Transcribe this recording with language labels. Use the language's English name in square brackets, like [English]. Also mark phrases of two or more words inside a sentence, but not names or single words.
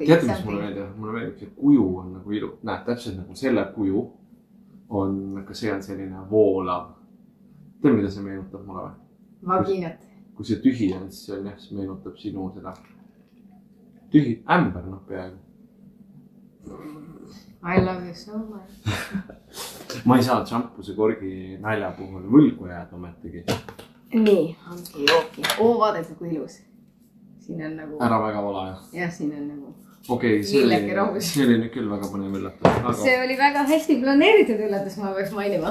[Estonian] Teate, mis mulle meeldib? Mulle meeldib, see kuju on nagu ilu. Näed, täpselt nagu selle kuju on, ka see on selline voolav. Tead, mida see meenutab mulle või? Vaginat. Kui see tühi on, siis see on jah, see meenutab sinu seda tühi ämber, noh peaaegu. [English] I love you so much. [Estonian] Ma ei saa šampuse korgi nalja puhul võlgu jääda ometigi. Nii, ongi jooki. Vaadake kui ilus. Siin on nagu... Ära väga vala, jah. Jah, siin on nagu... Okei, see oli nüüd küll väga põnev üllatus. Aga... See oli väga hästi planeeritud üllatus, ma peaks mainima.